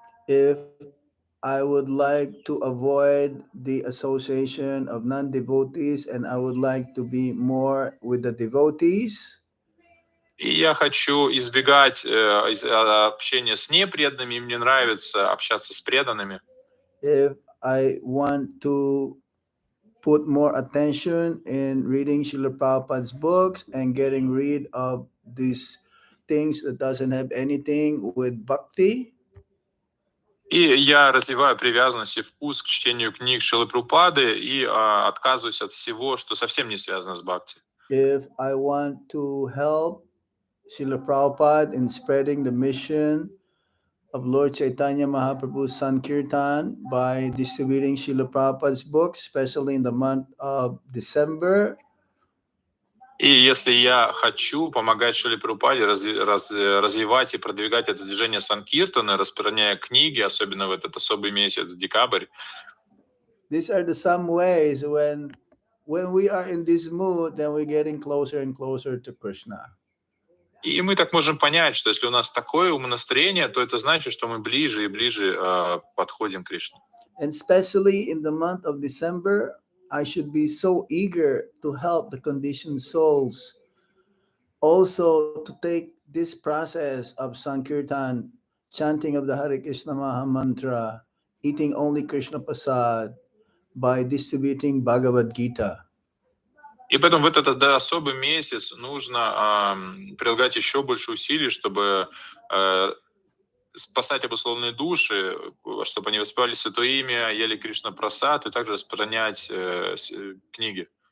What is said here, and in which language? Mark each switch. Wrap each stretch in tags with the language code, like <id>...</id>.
<en>if I would like to avoid the association of non-devotees and I would like to be more with the devotees,</en> <ru>И я хочу избегать общения с непреданными, и мне нравится общаться с преданными.</ru> <en>if I want to put more attention in reading Srila Prabhupada's books and getting rid of these things that doesn't have anything with bhakti,</en> <ru>И я развиваю привязанность и вкус к чтению книг Шрилы Прабхупады и отказываюсь от всего, что совсем не связано с бхакти.</ru> <en>if I want to help Srila Prabhupada in spreading the mission of Lord Chaitanya Mahaprabhu's Sankirtan by distributing Srila Prabhupada's books, especially in the month of December.</en> <ru>И если я хочу помогать Шриле Прабхупаде развивать и продвигать это движение Санкиртана, распространяя книги, особенно в этот особый месяц, декабрь,</ru> <en>These are the some ways when we are in this mood, then we're getting closer and closer to Krishna.</en> <ru>и мы так можем понять, что если у нас такое умонастроение, то это значит, что мы ближе и ближе подходим к Кришне.</ru> <en>And especially in the month of December, I should be so eager to help the conditioned souls also to take this process of Sankirtan, chanting of the Hare Krishna Maha Mantra, eating only Krishna Prasad, by distributing Bhagavad Gita.</en> <ru>И поэтому в этот особый месяц нужно прилагать еще больше усилий, чтобы спасать обусловленные души, чтобы они воспевали Святое Имя, ели Кришна Прасад и также распространять книги.</ru>